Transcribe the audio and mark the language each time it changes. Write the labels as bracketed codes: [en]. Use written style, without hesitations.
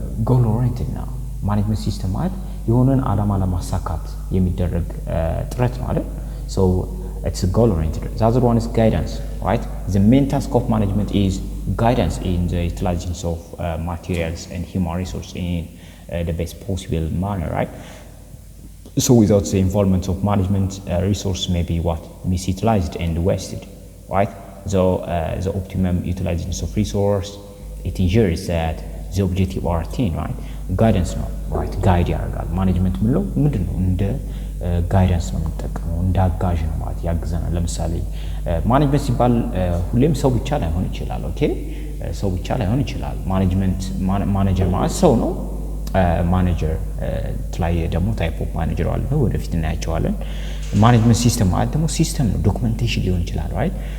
[am] goal oriented ነው። ማኔጅመንት ሲስተም ማለት የሆነን ዓላማ ለማሳካት የሚደረግ ጥረት ነው አይደል? [en] So it's goal oriented. The other one is guidance, right? The main task of management is guidance in the utilization of materials and human resources in the best possible manner, right? So without the involvement of management, resource may be misutilized and wasted, right? So the optimum utilization of resource, it ensures that the objective are attained, right? Guidance [am] ነው, [en] right? [am] ጋይድ ያደርጋል። ማኔጅመንት ምንለው ምንድነው? እንደ ጋይዳንስ ነው የምንጠቀመው፣ እንደ አጋዥ ነው ማለት ያግዘናል። ለምሳሌ ማኔጅመንት ሲባል ሁሌም ሰው ብቻ ላይሆን ይችላል። ኦኬ፣ ሰው ብቻ ላይሆን ይችላል። ማኔጀር ማለት ሰው ነው። ማኔጀር ላይ ደግሞ ታይፕ ኦፍ ማኔጀር አለ፣ ወደፊት እናያቸዋለን። ማኔጅመንት ሲስተም ማለት ደግሞ ሲስተም ነው። ዶክመንቴሽን ሊሆን ይችላል፣ ራይት?